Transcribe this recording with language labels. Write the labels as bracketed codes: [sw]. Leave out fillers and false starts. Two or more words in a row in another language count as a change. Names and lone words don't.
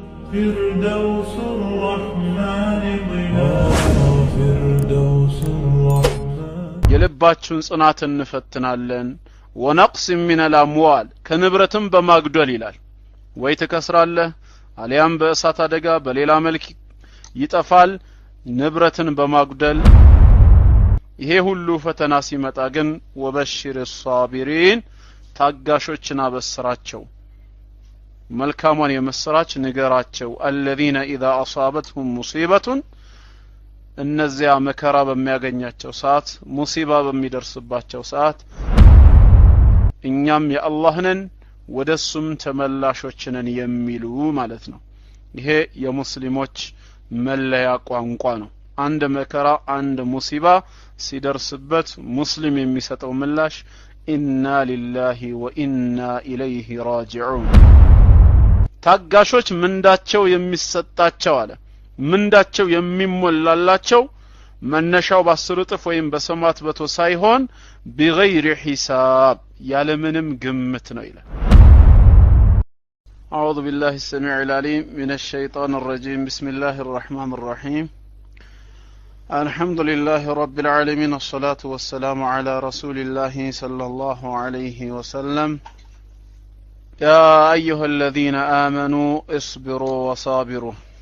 [ar] فردوس الرحمن فردوس الرحمن [am] የልባችሁን ጽናት እንፈትናለን [ar] ونقص من الاموال [am] ከንብረትም በማግደል ይላል ወይ ትከስራለህ አሊያም በእሳት አደጋ በሌላ መልክ ይጠፋል ንብረትን በማግደል ይሄ ሁሉ ፈተና ሲመጣ ግን [ar] وبشر الصابرين [am] ታጋሾችን አበስራቸው መልካሙን የመስራች ንገራቸው [ar] الذين اذا اصابتهم مصيبه [am] እነዚያ መከራ በሚያገኛቸው ሰዓት ሙሲባ በሚደርስባቸው ሰዓት እኛም የአላህ ነን ወደሱም ተመላሾች ነን የሚሉ ማለት ነው ይሄ የሙስሊሞች መለያ ቋንቋ ነው አንድ መከራ አንድ ሙሲባ ሲደርስበት ሙስሊም የሚሰጠው ምላሽ [ar] إنا لله وإنا إليه راجعون [am] ታጋሾች ምንዳቸው የሚሰጣቸው አለ ምንዳቸው የሚሞላላቸው መነሻው በ10 እጥፍ ወይም በሰማት በቶ ሳይሆን [ar] بغير حساب [am] ያለምንም ግምት ነው ይላል [ar] أعوذ بالله السميع العليم من الشيطان الرجيم بسم الله الرحمن الرحيم الحمد لله رب العالمين الصلاة والسلام على رسول الله صلى الله عليه وسلم يا أيها الذين آمنوا اصبروا وصابروا